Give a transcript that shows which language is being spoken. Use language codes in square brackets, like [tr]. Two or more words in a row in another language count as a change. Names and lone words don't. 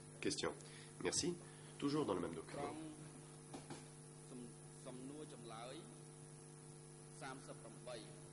[fr] question. Merci. Toujours dans le même [km] ត្រ [fr] document. [km] ង់សំណួរចម្លើយ38